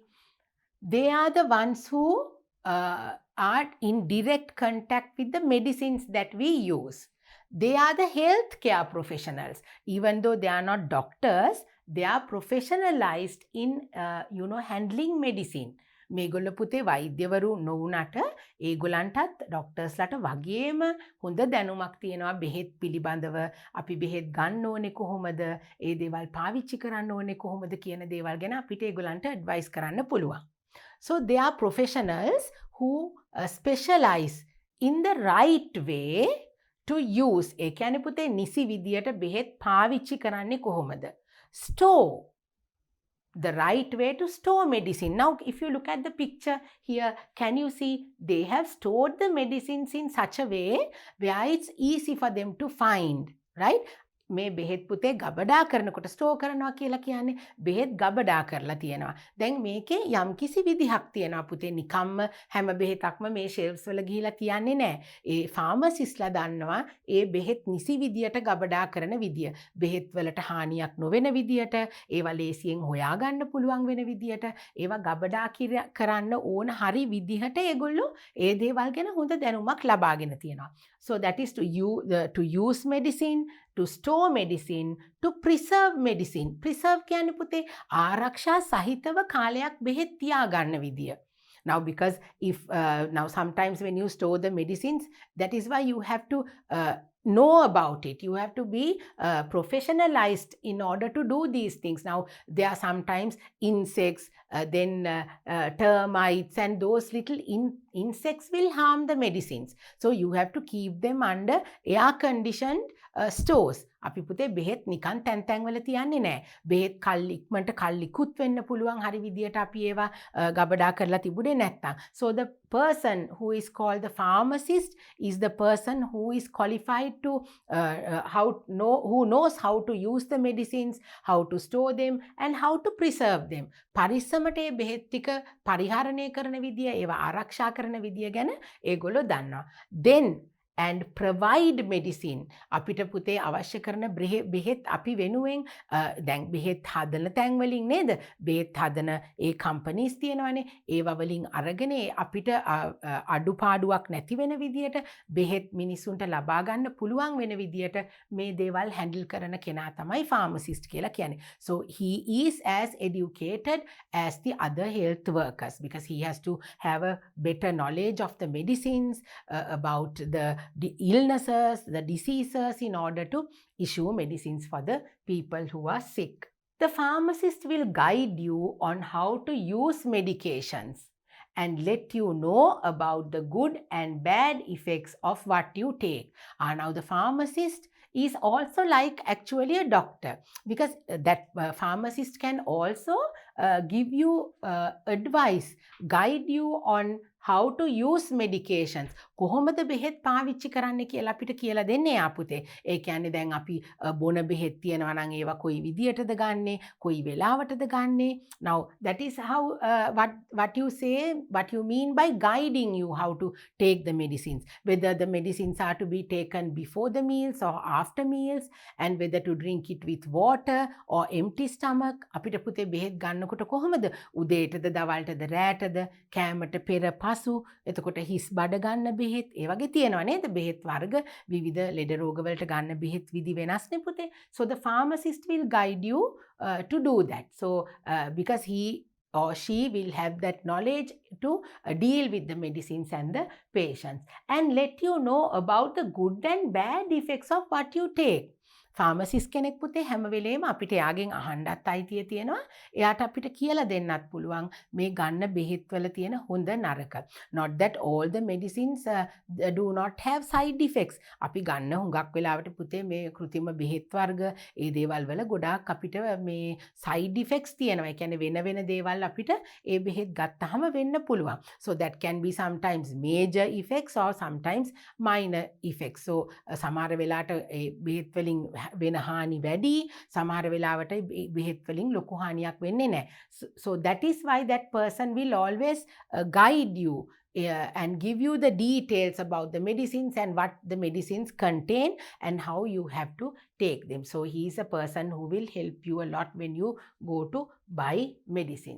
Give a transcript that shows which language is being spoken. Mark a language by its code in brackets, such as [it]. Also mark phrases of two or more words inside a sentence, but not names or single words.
[en] They are the ones who are in direct contact with the medicines that we use. They are the healthcare professionals. Even though they are not doctors, they are professionalized in handling medicine. [si] මේගොල්ල පුතේ වෛද්‍යවරු නොවුනට ඒගොල්ලන්ටත් ඩොක්ටර්ස්ලාට වගේම හොඳ දැනුමක් තියෙනවා බෙහෙත් පිළිබඳව. අපි බෙහෙත් ගන්න ඕනේ කොහොමද, ඒ දේවල් පාවිච්චි කරන්න ඕනේ කොහොමද කියන දේවල් ගැන අපිට ඒගොල්ලන්ට ඇඩ්වයිස් කරන්න පුළුවන්. [en] So they are professionals who specialize in the right way to use. [si] ඒ කියන්නේ පුතේ නිසි විදියට බෙහෙත් පාවිච්චි කරන්නේ කොහොමද? [en] Store. The right way to store medicine. Now, if you look at the picture here, can you see they have stored the medicines in such a way where it's easy for them to find, right? [si] මේ බෙහෙත් පුතේ ගබඩා කරනකොට ස්ටෝර් කරනවා කියලා කියන්නේ බෙහෙත් ගබඩා කරලා තියෙනවා. දැන් මේකේ යම්කිසි විදිහක් තියෙනවා පුතේ. නිකම්ම හැම බෙහෙතක්ම මේ ෂෙල්ෆ්ස් වල ගිහිලා තියන්නේ නැහැ. ඒ ෆාමසිස්ලා දන්නවා ඒ බෙහෙත් නිසි විදියට ගබඩා කරන විදිය. බෙහෙත් වලට හානියක් නොවන විදියට, ඒවා ලේසියෙන් හොයාගන්න පුළුවන් වෙන විදියට, ඒවා ගබඩා කරන්න ඕන හරි විදිහට ඒගොල්ලෝ ඒ දේවල් ගැන හොඳ දැනුමක් ලබාගෙන තියෙනවා. [en] So that is to use medicine, to store medicine, to preserve medicine. [si] Preserve කියන්නේ පුතේ ආරක්ෂා සහිතව කාලයක් බෙහෙත් තියාගන්න විදිය. [en] Now because now sometimes when you store the medicines, that is why you have to know about it. You have to be professionalized in order to do these things. Now there are sometimes insects, then termites, and those little insects will harm the medicines. So you have to keep them under air conditioned stores. [si] අපි පුතේ බෙහෙත් නිකන් තැන් තැන්වල තියන්නේ නැහැ. බෙහෙත් ඉක්මනට කල්ලිකුත් වෙන්න පුළුවන් හරි විදියට අපි ඒවා ගබඩා කරලා තිබුණේ නැත්තම්. [en] So the person who is called the pharmacist is the person who is qualified to who knows how to use the medicines, how to store them and how to preserve them. [si] පරිස්සමට ඒ බෙහෙත් ටික පරිහරණය කරන විදිය, ඒවා ආරක්ෂා කරන විදිය ගැන ඒගොල්ලෝ දන්නවා. [en] Then and provide medicine. [si] අපිට පුතේ අවශ්‍ය කරන බෙහෙත් අපි වෙනුවෙන් දැන් බෙහෙත් හදන තැන් වලින් නේද? බෙහෙත් හදන ඒ කම්පනීස් තියෙනවානේ. ඒවා වලින් අරගෙන අපිට අඩුපාඩුවක් නැති වෙන විදියට බෙහෙත් මිනිසුන්ට ලබා ගන්න පුළුවන් වෙන විදියට මේ දේවල් හැන්ඩල් කරන කෙනා තමයි ෆාමසිස්ට් කියලා කියන්නේ. [en] So he is as educated as the other health workers because he has to have a better knowledge of the medicines, about the illnesses, the diseases in order to issue medicines for the people who are sick. The pharmacist will guide you on how to use medications and let you know about the good and bad effects of what you take. Now the pharmacist is also like actually a doctor because that pharmacist can also give you advice, guide you on how to use medications. [si] කොහොමද බෙහෙත් පාවිච්චි කරන්න කියලා අපිට කියලා දෙන්නේ ආපුතේ. ඒ කියන්නේ දැන් අපි බොන බෙහෙත් තියෙනවා නම් ඒවා කොයි විදියටද ගන්නෙ, කොයි වෙලාවටද ගන්නෙ. [en] Now that is how what you say, what you mean by guiding you how to take the medicines. Whether the medicines are to be taken before the meals or after meals and whether to drink it with water or empty stomach. [si] අපිට පුතේ බෙහෙත් ගන්නකොට කොහොමද? උදේටද දවල්ටද රැටද කෑමට පෙර පසු එතකොට හිස් බඩ ගන්න බෙහෙත් ඒ වගේ තියෙනවා නේද? බෙහෙත් වර්ග විවිධ ලෙඩ රෝග වලට ගන්න බෙහෙත් විදි වෙනස්නේ පුතේ. [en] So the pharmacist will guide you to do that. So because he or she will have that knowledge to deal with the medicines and the patients and let you know about the good and bad effects of what you take. [si] ෆාමසිස්ට් කෙනෙක් පුතේ හැම වෙලේම අපිට යාගෙන් අහන්නත් අයිතිය තියෙනවා. එයාට අපිට කියලා දෙන්නත් පුළුවන් මේ ගන්න බෙහෙත් වල තියෙන හොඳ නරක. [en] Not that all the medicines do not have side effects. [si] අපි ගන්න හුඟක් වෙලාවට පුතේ මේ કૃතිම බෙහෙත් වර්ග ඒ දේවල් වල ගොඩාක් අපිට මේ [en] side effects [si] තියෙනවා. ඒ කියන්නේ වෙන වෙන දේවල් අපිට ඒ බෙහෙත් ගත්තාම වෙන්න පුළුවන්. [en] So that can be sometimes major effects or sometimes minor effects. [si] So සමහර වෙලාවට ඒ බෙහෙත් වලින් වෙන හානි වැඩි, සමහර වෙලාවට බෙහෙත් වලින් ලොකු හානියක් වෙන්නේ නැහැ. [en] So that is why that person will always guide you and give you the details about the medicines and what the medicines contain and how you have to take them. So he is a person who will help you a lot when you go to buy medicines.